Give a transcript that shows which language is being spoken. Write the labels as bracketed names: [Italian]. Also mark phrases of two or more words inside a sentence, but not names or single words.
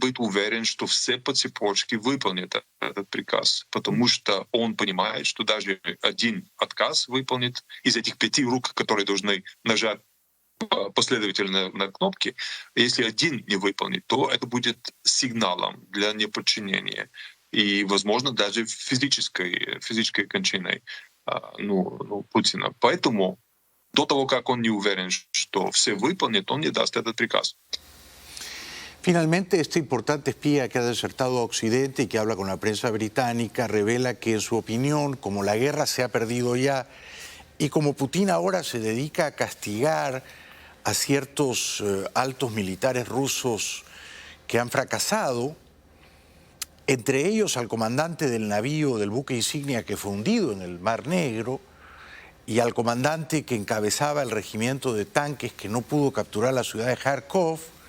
[Russian] быть уверен, что все по цепочке выполнят этот приказ, потому что он понимает, что даже один отказ выполнит из этих 5 рук, которые должны нажать последовательно на кнопки, если один не выполнит, то это будет сигналом для неподчинения и, возможно, даже физической кончиной Путина. Поэтому до того, как он не уверен, что все выполнят, он не даст этот приказ. [Spanish] Finalmente, este importante espía que ha desertado a Occidente y que habla con la prensa británica revela que, en su opinión, como la guerra se ha perdido ya y como Putin ahora se dedica a castigar a ciertos altos militares rusos que han fracasado, entre ellos al comandante del navío del buque insignia que fue hundido en el Mar Negro y al comandante que encabezaba el regimiento de tanques que no pudo capturar la ciudad de Kharkov.